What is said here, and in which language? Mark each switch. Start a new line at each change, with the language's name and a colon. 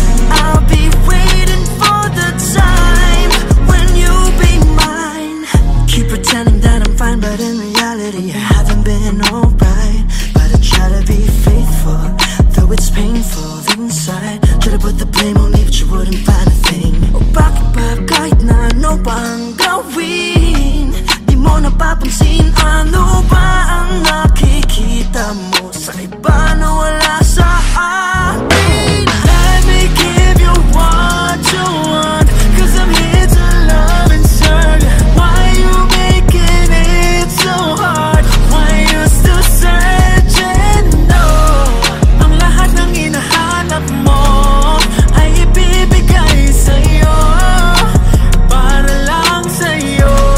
English: I'll be waiting for the time when you'll be mine. Keep pretending that I'm fine, but in reality I haven't been alright. But I try to be faithful, though it's painful inside. Try to put the blame on me, but you wouldn't find a thing.
Filipino: O bakit ba kahit na ano pa ang gawin, di mo napapansin? Ano ba ang nakikita mo sa iba na wala sa akin?
English: Let me give you what you want, 'cause I'm here to love and serve. Why you making it so hard? Why you still searching?
Filipino: No, ang lahat ng hinahanap mo ay ibibigay sa'yo, para lang sa'yo.